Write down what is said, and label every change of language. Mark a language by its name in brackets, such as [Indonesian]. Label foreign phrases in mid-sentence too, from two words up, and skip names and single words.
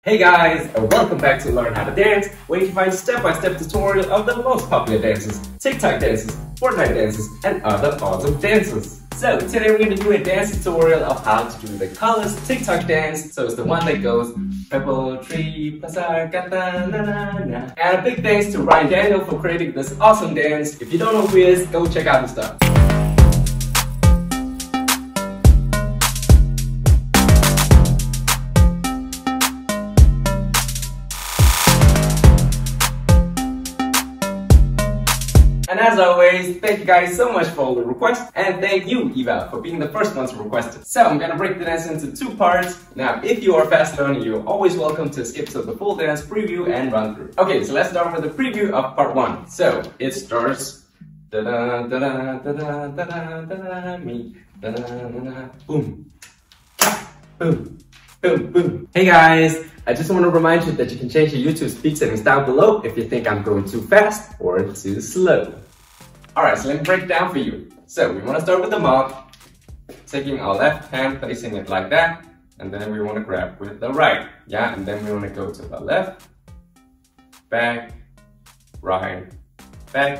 [English] Hey guys, and welcome back to Learn How to Dance, where you can find step-by-step tutorial of the most popular dances, TikTok dances, Fortnite dances, and other awesome dances. So today we're going to do a dance tutorial of how to do the Kolors TikTok dance. So it's the one that goes purple tree pasar kata na na na. And a big thanks to Ryan Daniel for creating this awesome dance. If you don't know who he is, go check out his stuff. And as always, thank you guys so much for all the requests, and thank you, Eva, for being the first one to request it. So I'm gonna break the dance into two parts. Now, if you are fast learner, you're always welcome to skip to the full dance preview and run through. Okay, so let's start with the preview of part one. So it starts da da da da da da da da me da da da boom, boom, boom, boom. Hey guys, I just want to remind you that you can change your YouTube speed settings down below if you think I'm going too fast or too slow. Alright, so let me break it down for you. So we want to start with the mop, taking our left hand, placing it like that, and then we want to grab with the right, yeah, and then we want to go to the left, back, right, back.